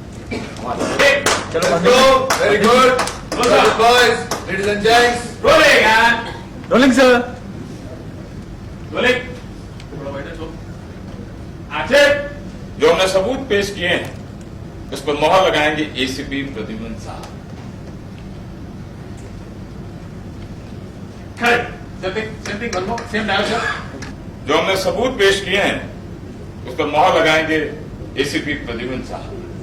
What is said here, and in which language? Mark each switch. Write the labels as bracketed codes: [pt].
[en] Let's go. Very good. Good boys, ladies and gents. rolling and rolling sir. [hi] rolling थोड़ा wider जो action जो हमने सबूत पेश किए हैं उस पर मोहर लगाएंगे एसीपी प्रतिबिंब साहब। [en] Correct. Same thing, one more, same direction. [hi] जो हमने सबूत पेश किए हैं उस पर मोहर लगाएंगे एसीपी प्रतिबिंब साहब।